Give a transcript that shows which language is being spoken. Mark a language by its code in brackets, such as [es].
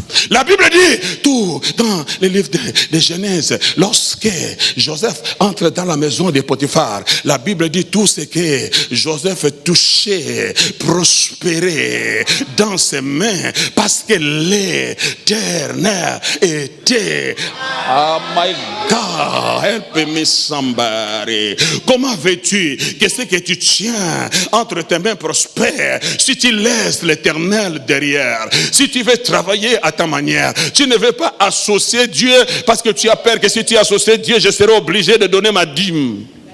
[fr] La Bible dit, tout dans les livres de Genèse, lorsque Joseph entre dans la maison de Potiphar, la Bible dit tout ce que Joseph touchait, prospérait dans ses mains, parce que l'Éternel était. [en] Oh my God, help me somebody. [fr] Comment veux-tu que ce que tu tiens entre tes mains prospère si tu laisses l'Éternel derrière? Si tu veux travailler à ta manière, tu ne veux pas associer Dieu parce que tu as peur que si tu associes Dieu, je serai obligé de donner ma dîme.